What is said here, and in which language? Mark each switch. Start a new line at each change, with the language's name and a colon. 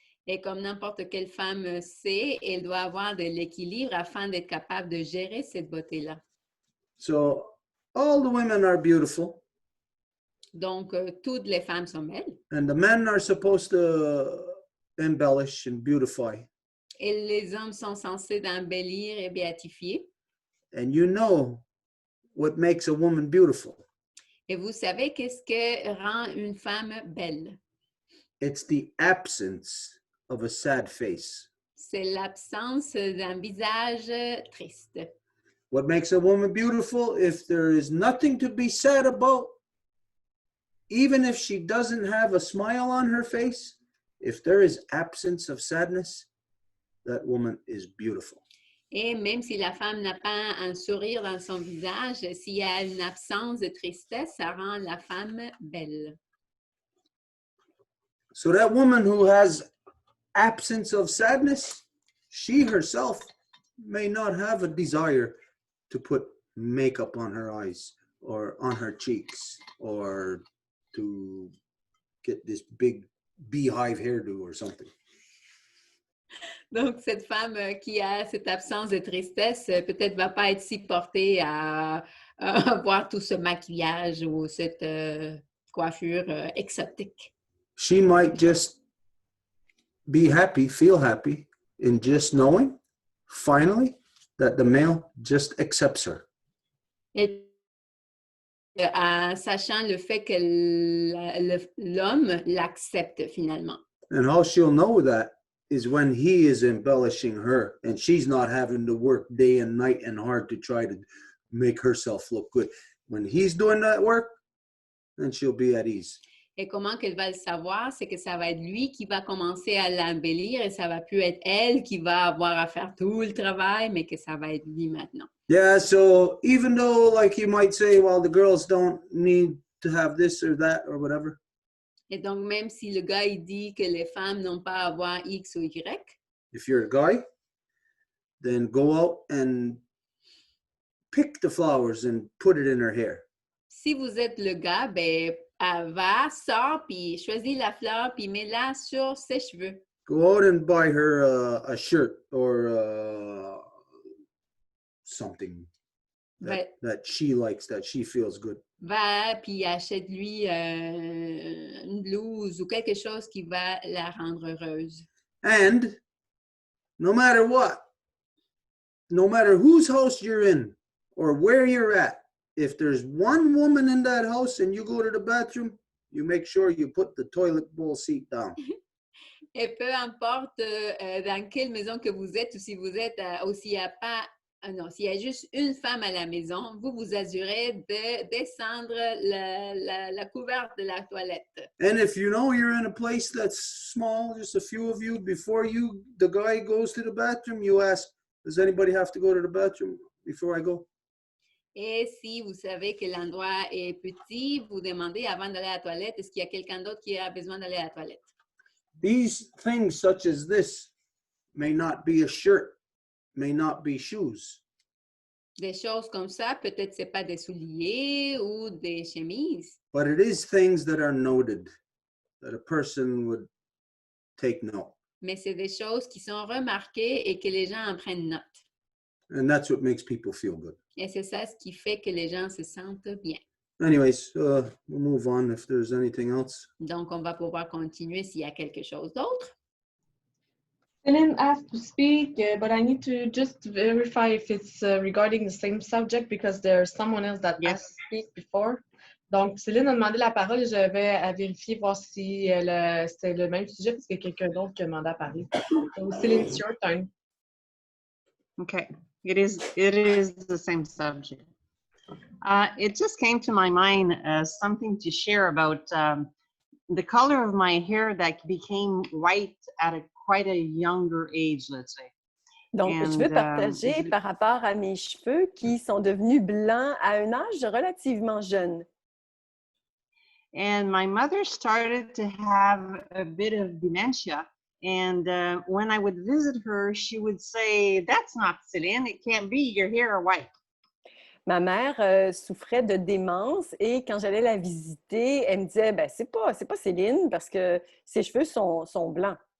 French: Et comme n'importe quelle femme sait, elle doit avoir de l'équilibre afin d'être capable de gérer cette beauté-là.
English: So all the women are beautiful.
French: Donc, toutes les femmes sont belles.
English: And the men are supposed to embellish and beautify.
French: Et les hommes sont censés d'embellir et béatifier.
English: And you know what makes a woman beautiful.
French: Et vous savez qu'est-ce que rend une femme belle?
English: It's the absence of a sad face.
French: C'est l'absence d'un visage triste.
English: What makes a woman beautiful? If there is nothing to be sad about, even if she doesn't have a smile on her face, if there is absence of sadness, that woman is beautiful.
French: Et même si la femme n'a pas un sourire dans son visage, s'il y a une absence de tristesse, ça rend la femme belle.
English: So that woman who has absence of sadness, she herself may not have a desire to put makeup on her eyes or on her cheeks or to get this big beehive hairdo or something.
French: Donc, cette femme qui a cette absence de tristesse, peut-être va pas être si portée à avoir tout ce maquillage ou cette coiffure exotique.
English: She might just be happy, feel happy in just knowing, finally, that the male just accepts her.
French: Et sachant le fait que l'homme l'accepte finalement.
English: And how she'll know that is when he is embellishing her and she's not having to work day and night and hard to try to make herself look good. When he's doing that work, then she'll be at ease.
French: Et comment qu'elle va le savoir, c'est que ça va être lui qui va commencer à l'embellir et ça va plus être elle qui va avoir à faire tout le travail, mais que ça va être lui maintenant.
English: Yeah, so even though like you might say, well, the girls don't need to have this or that or whatever.
French: Et donc, même si le gars, il dit que les femmes n'ont pas à avoir X ou Y.
English: If you're a guy, then go out and pick the flowers and put it in her hair.
French: Si vous êtes le gars, ben, va, sort, puis choisis la fleur, puis mets-la sur ses cheveux.
English: Go out and buy her a shirt or something, that she likes, that she feels good.
French: Va puis achète-lui une blouse ou quelque chose qui va la rendre heureuse.
English: And no matter what, no matter whose house you're in or where you're at, if there's one woman in that house and you go to the bathroom, you make sure you put the toilet bowl seat down.
French: Et peu importe dans quelle maison que vous êtes ou si vous êtes s'il y a juste une femme à la maison, vous vous assurez de descendre la couverte de la toilette.
English: And if you know you're in a place that's small, just a few of you, before the guy goes to the bathroom, you ask, does anybody have to go to the bathroom before I go?
French: Et si vous savez que l'endroit est petit, vous demandez avant d'aller à la toilette, est-ce qu'il y a quelqu'un d'autre qui a besoin d'aller à la toilette?
English: These things such as this may not be a shirt, may not be shoes.
French: Des choses comme ça, peut-être c'est pas des souliers ou des chemises.
English: But it is things that are noted, that a person would take note.
French: Mais c'est des choses qui sont remarquées et que les gens en prennent note.
English: And that's what makes people feel good.
French: Et c'est ça ce qui fait que les gens se sentent bien.
English: Anyways, we'll move on if there's anything else.
French: Donc, on va pouvoir continuer s'il y a quelque chose d'autre.
English: Céline asked to speak, but I need to just verify if it's regarding the same subject because there's someone else that asked to speak before.
French: Donc, Céline a demandé la parole et je vais vérifier, voir si c'est le même sujet parce qu'il y a quelqu'un d'autre qui a demandé à parler.
English: So, Céline, it's your turn. Okay, it is the same subject. It just came to my mind as something to share about the color of my hair that became white at quite a younger age, let's say.
French: Donc, je veux partager par rapport à mes cheveux qui sont devenus blancs à un âge relativement jeune.
English: And my mother started to have a bit of dementia. And when I would visit her, she would say, "That's not Céline, it can't be, your hair are white."
French: Ma mère souffrait de démence et quand j'allais la visiter, elle me disait, ben, c'est pas Céline parce que ses cheveux sont blancs.